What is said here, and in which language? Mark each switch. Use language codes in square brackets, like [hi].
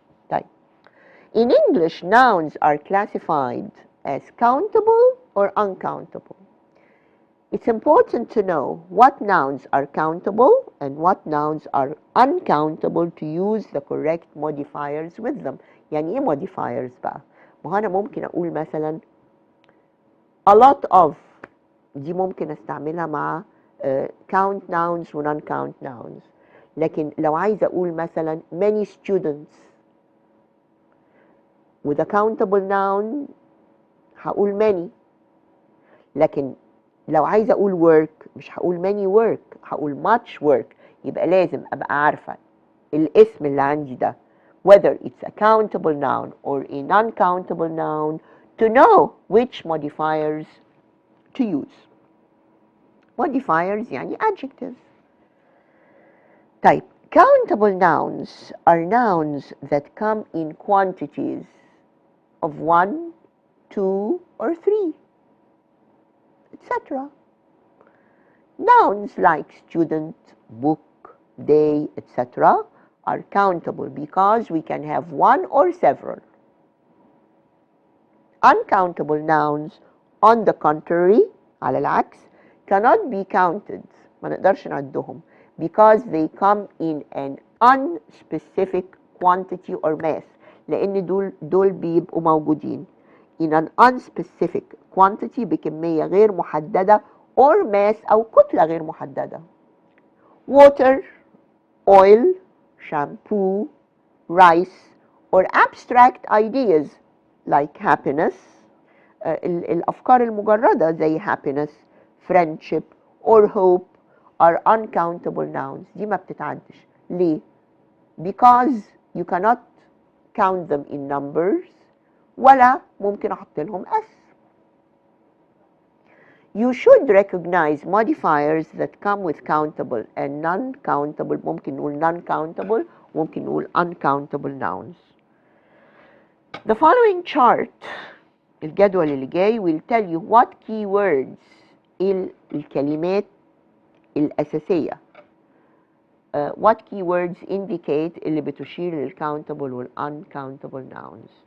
[ar] طيب. [en] In English, nouns are classified as countable or uncountable. It's important to know what nouns are countable and what nouns are uncountable to use the correct modifiers with them. [ar] يعني ايه modifiers بقى؟ ما هو أنا ممكن أقول مثلا [en] a lot of [ar] دي ممكن أستعملها مع count nouns و non-count nouns. لكن لو عايزة أقول مثلا [en] many students with a countable noun [ar] هقول many. لكن لو عايزة أقول work مش هقول [en] many work [ar] هقول [en] much work. [ar] يبقى لازم أبقى عارفة الاسم اللي عندي ده [en] whether it's a countable noun or a non-countable noun to know which modifiers to use. Modifiers يعني adjectives. طيب, countable nouns are nouns that come in quantities of 1, 2, or 3, etc. Nouns like student, book, day, etc. are countable because we can have one or several. Uncountable nouns, on the contrary, [ar] على العكس, [en] cannot be counted. [ar] ما نقدرش نعدهم [en] because they come in an unspecific quantity or mass. [ar] لأن دول بيبقوا موجودين [en] in an unspecific quantity [ar] بكمية غير محددة [en] or mass [ar] أو كتلة غير محددة. [en] Water, oil, shampoo, rice, or abstract ideas like happiness, [ar] الأفكار المجردة زي [en] happiness, friendship, or hope are uncountable nouns. [ar] دي ما بتتعدش. [en] ليه؟ Because you cannot count them in numbers [ar] ولا ممكن أحط لهم [en] S. You should recognize modifiers that come with countable and non-countable. [ar] ممكن نقول non-countable, ممكن نقول [en] uncountable nouns. The following chart, [ar] الجدول اللي جاي, [en] will tell you what keywords, [ar] الكلمات الأساسية, [en] what keywords indicate اللي بتشير للcountable والuncountable nouns.